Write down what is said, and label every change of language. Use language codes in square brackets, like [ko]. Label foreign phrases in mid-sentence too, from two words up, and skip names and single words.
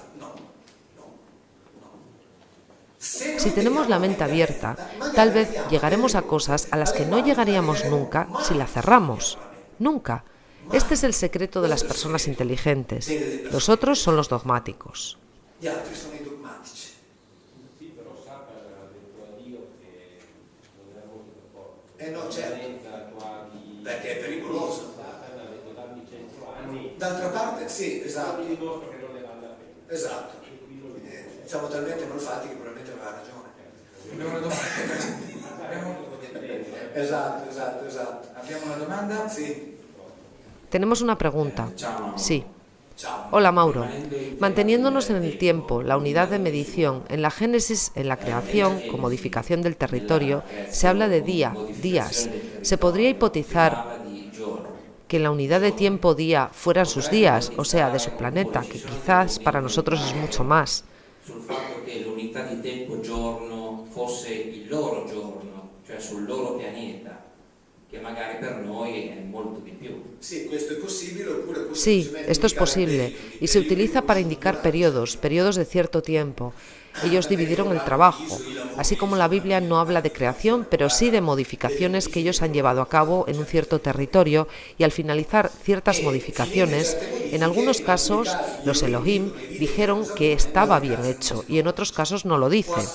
[es] Si tenemos la mente abierta, tal vez llegaremos a cosas a las que no llegaríamos nunca si la cerramos. Nunca. Este es el secreto de las personas inteligentes. Los otros son los dogmáticos. [it] Perché è pericoloso. D'altra parte, sì, esatto. Esatto. Siamo talmente malfatti che probabilmente aveva ragione. Abbiamo una domanda. Esatto. Abbiamo una domanda? Sì. [es] Tenemos una pregunta. Sí. Hola Mauro. Manteniéndonos en el tiempo, la unidad de medición, en la Génesis, en la creación, con modificación del territorio, se habla de días. ¿Se podría hipotizar que en la unidad de tiempo día fueran sus días, o sea, de su planeta, que quizás para nosotros es mucho más? [it] Sul fatto che l'unità di tempo giorno fosse il loro giorno, cioè sul loro pianeta, che magari per noi è molto di più. [es] Sí, esto es posible, oppure Sí, esto es posible y se utiliza para indicar periodos de cierto tiempo. Ellos dividieron el trabajo, así como la Biblia no habla de creación, pero sí de modificaciones que ellos han llevado a cabo en un cierto territorio y al finalizar ciertas modificaciones, en algunos casos los Elohim dijeron que estaba bien hecho y en otros casos no lo dice.